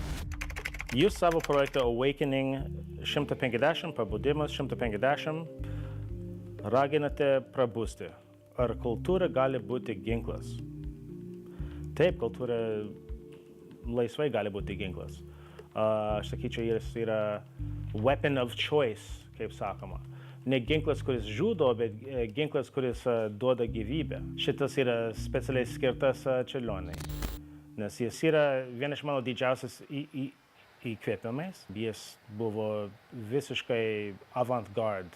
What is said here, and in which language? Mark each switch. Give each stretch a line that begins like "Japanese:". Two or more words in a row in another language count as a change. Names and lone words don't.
Lithuanian: Jūs savo projektą Awakening 150, pabudimas 150, raginate prabusti. Ar kultūra gali būti ginklas? Taip, kultūra laisvai gali būti ginklas. Aš sakyčiau, jis yra
English: weapon of choice,
Lithuanian: kaip sakoma. Ne ginklas, kuris žudo, bet ginklas, kuris duoda gyvybę. Šitas yra specialiai skirtas Čiurlioniui, nes jis yra vienas iš mano didžiausias įkvėpimais. Jis buvo visiškai avant-garde.